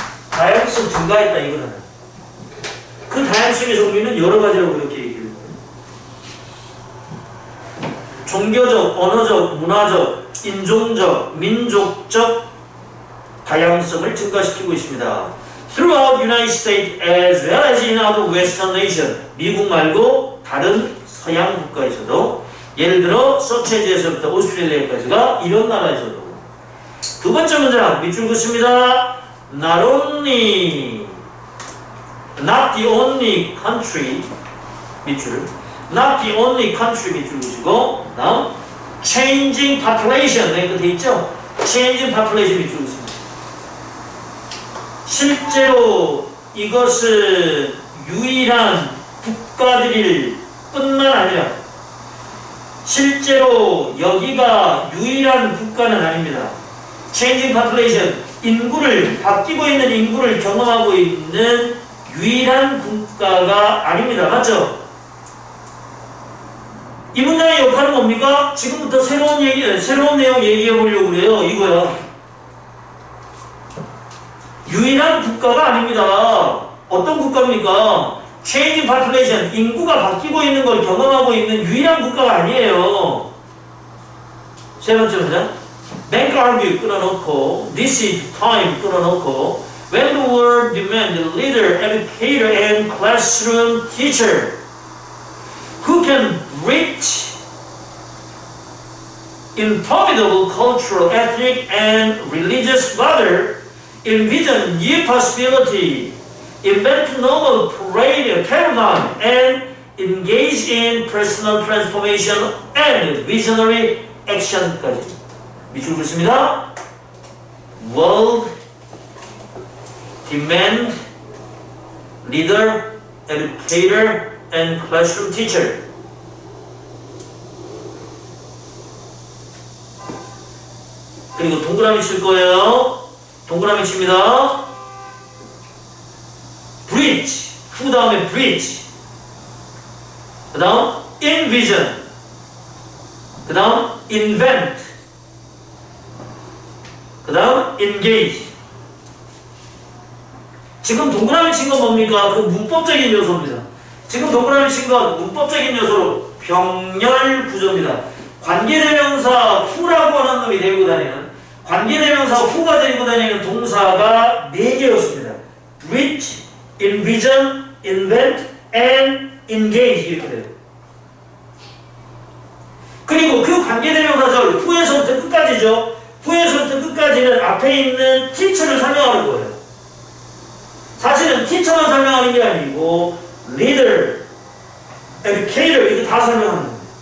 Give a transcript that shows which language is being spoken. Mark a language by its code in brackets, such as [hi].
[ko] 다양성 증가했다 이거는. 그 다양성에서 우리는 여러 가지라고 그렇게 얘기해요. 종교적, 언어적, 문화적, 인종적, 민족적 다양성을 증가시키고 있습니다. [en] Throughout United States as well as in other Western nation. [ko] 미국 말고 다른 서양 국가에서도 예를 들어 서체지에서부터 오스트레일리아까지가 이런 나라에서도. 두 번째 문장 밑줄 긋습니다. [en] Not only, not the only country [ko] 밑줄, [en] not the only country [ko] 밑줄 긋시고 다음 [en] changing population [ko] 맨 끝에 있죠? [en] changing population [ko] 밑줄 긋습니다. 실제로 이것은 유일한 국가들일 뿐만 아니라 실제로 여기가 유일한 국가는 아닙니다. [en] Changing population, [ko] 인구를 바뀌고 있는 인구를 경험하고 있는 유일한 국가가 아닙니다. 맞죠? 이 문장의 역할은 뭡니까? 지금부터 새로운 내용 얘기해 보려고 그래요. 이거야. 유일한 국가가 아닙니다. 어떤 국가입니까? [en] Changing population, [ko] 인구가 바뀌고 있는 걸 경험하고 있는 유일한 국가가 아니에요. 세 번째 문장. [en] Bank argue [ko] 끊어놓고, [en] this is time 끊어놓고, when the world demands a leader, educator, and classroom teacher who can bridge indomitable cultural, ethnic, and religious border, envision new possibility, invent novel paradigm, and engage in personal transformation and visionary action까지. [ko] 밑줄 긋습니다. [en] World demand leader, educator, and classroom teacher. [ko] 그리고 동그라미 칠 거예요. 동그라미 칩니다. bridge, 그 다음에 bridge, 그 다음 envision, 그 다음 invent, 그 다음 engage. 지금 동그라미 친 건 뭡니까? 그 문법적인 요소입니다. 지금 동그라미 친 건 문법적인 요소로 병렬 구조입니다. 관계대명사 후라고 하는 놈이 데리고 다니는, 관계대명사 후가 데리고 다니는 동사가 4개였습니다. [en] bridge, envision, invent, and engage [ko] 이렇게 돼요. 그리고 그 관계대명사절 후에서부터 끝까지죠. 후에서부터 끝까지는 앞에 있는 teacher를 설명하는 거예요. 사실은 teacher만 설명하는 게 아니고 leader, educator 이거 다 설명하는 거예요.